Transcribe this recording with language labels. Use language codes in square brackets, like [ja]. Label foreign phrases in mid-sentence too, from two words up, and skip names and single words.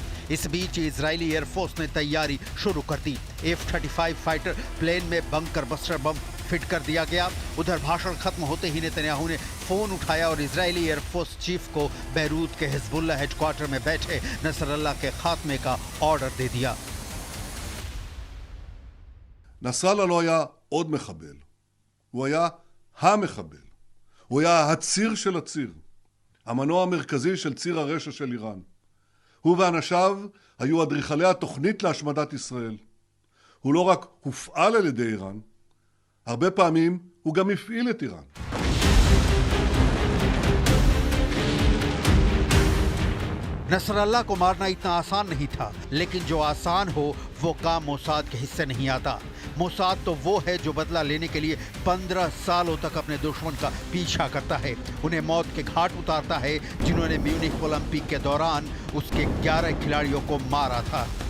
[hi] इस बीच इजरायली एयरफोर्स ने तैयारी शुरू कर दी। F-35 [en] fighter plane [hi] में [en] bunker buster bomb [hi] फिट कर दिया गया। उधर भाषण खत्म होते ही नेतन्याहू ने फोन उठाया और इजरायली [en] air force chief [hi] को बैरूत के हिजबुल्लाह हेडक्वार्टर में बैठे नसरल्लाह के खात्मे का ऑर्डर दे दिया। [he] נסראללה לא היה עוד מחבל, הוא היה המחבל, הוא היה הציר של הציר, המנוע המרכזי של ציר הרשע של איראן. הוא ואנשיו היו אדריכלי התוכנית להשמדת ישראל. הוא לא רק הופעל על ידי איראן, הרבה פעמים הוא גם הפעיל את איראן. [hi] नसरल्लाह को मारना इतना आसान नहीं था, लेकिन जो आसान हो वो काम मोसाद के हिस्से नहीं आता। मोसाद तो वो है जो बदला लेने के लिए 15 सालों तक अपने दुश्मन का पीछा करता है, उन्हें मौत के घाट उतारता है, जिन्होंने म्यूनिख ओलंपिक के दौरान उसके 11 खिलाड़ियों को मारा था।